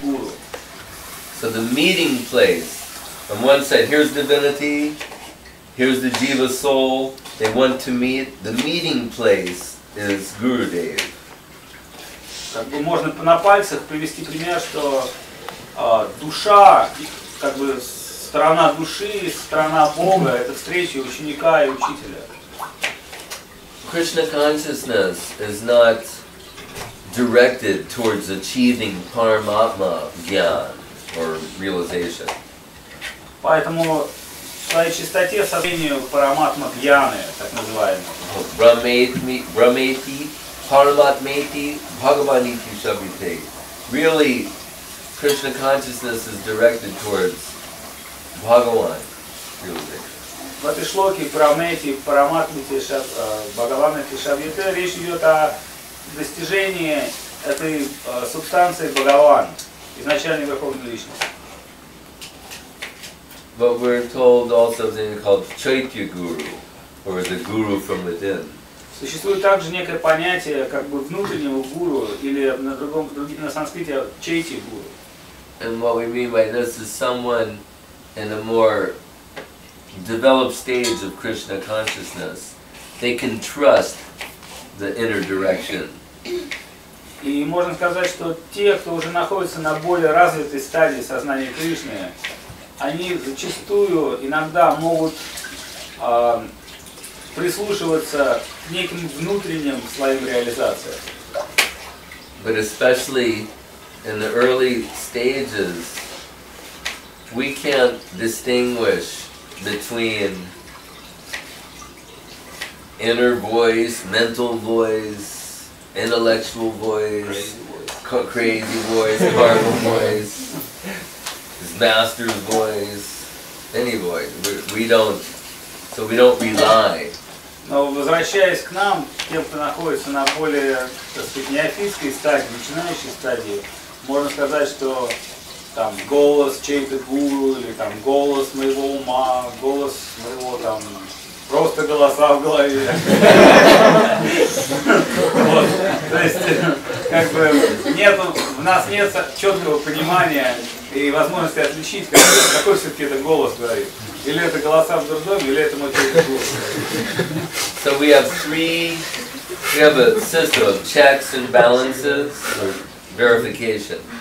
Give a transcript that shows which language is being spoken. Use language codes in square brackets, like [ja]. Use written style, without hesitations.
[en] So the meeting place, on one side, here's divinity, here's the Jiva soul, they want to meet. The meeting place is Gurudev. [ru] Как бы можно на пальцах привести пример, что душа, как бы сторона души, сторона Бога, это встреча ученика и учителя. [en] Krishna consciousness is not directed towards achieving paramatma gyan or realization. [ru] Поэтому в своей чистоте сознанию параматма гьяны, так называемый. [sa] Brahmeti, paramatmeti, bhagavaniti shabhite. [en] Really, Krishna consciousness is directed towards Bhagavan realization. [ru] В этой шлоке Прамети, Параматмити, Бхагаванати, Шабьите речь идет о достижении этой субстанции Бхагаван, изначальной Верховной Личности. [en] But we're told also something called Chaitya Guru, or the Guru from within. [ru] Существует также некое понятие как бы внутреннего гуру, или на санскрите Чайти Гуру. [en] And what we mean by this is someone in a more developed stage of Krishna consciousness. They can trust the inner direction. [ru] И можно сказать, что те, кто уже находится на более развитой стадии сознания Кришны, они зачастую иногда могут прислушиваться к неким внутренним своим реализациям. [en] But especially in the early stages, we can't distinguish between inner voice, mental voice, intellectual voice, crazy voice, karma voice, his master's voice, any voice. We don't rely. [ru] Но возвращаясь к нам, тем, кто находится на более, так сказать, неофитской стадии, начинающей стадии, можно сказать, что там голос чей-то гуру, или там голос моего ума, голос моего там просто голоса в голове. То есть, как бы, в нас нет четкого понимания и возможности отличить, какой все-таки это голос говорит. Или это голоса в дурдоме, или это мой гуру. [en] So we have a system of checks and balances, or verification.